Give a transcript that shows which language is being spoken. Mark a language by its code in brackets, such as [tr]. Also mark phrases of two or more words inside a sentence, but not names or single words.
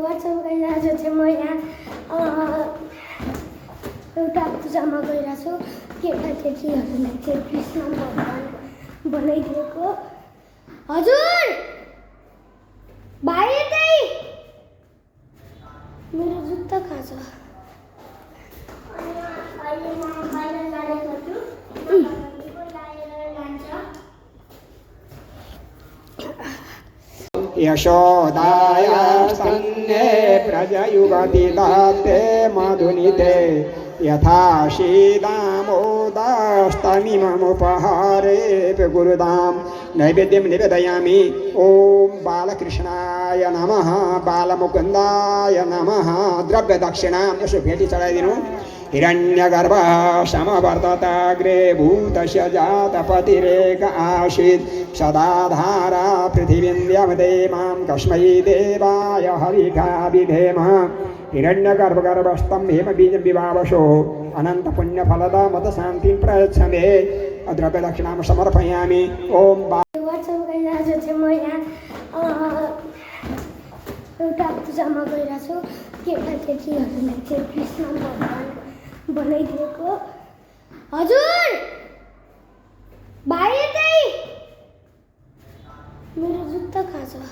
[ne] वाट्सएप गइरहेको चाहिँ म यहाँ एउटा पूजामा गइरहेको छु। केटाकेटीहरूले चाहिँ कृष्ण भगवान बनाइदिएको। हजुर भाइ यतै मेरो जुत्ता कहाँ छ? [sa] यशोदायास्तन्ये प्रजयुगति दत्ते मधुनिते यथा शीदामोदास्तमिममुपहारे गुरुदां नैवेद्यं निवेदयामि। ॐ बालकृष्णाय नमः, बालमुकुन्दाय नमः। [ne] द्रव्यदक्षिणां यसो भेटी चढाइदिनु। [sa] हिरण्यगर्भ समवर्तताग्रे भूतस्य जातपतिरेक आसीत् सदाधारा पृथिवीन्द्यमदे मां कस्मै देवाय हविषा विधेम। हिरण्यगर्भगर्भस्थं हेमबीजं विवावशो अनन्तपुण्यफलदा मतशान्तिं प्रयच्छ मे। द्रव्यदक्षिणां समर्पयामि। ॐ [ne] वाट्सएप गइरहेको चाहिँ म यहाँ एउटा पूजामा गइरहेको छु। केटाकेटीहरूले चाहिँ कृष्ण भगवान बनाइदिएको। हजुर भाइ यतै मेरो जुत्ता कहाँ छ?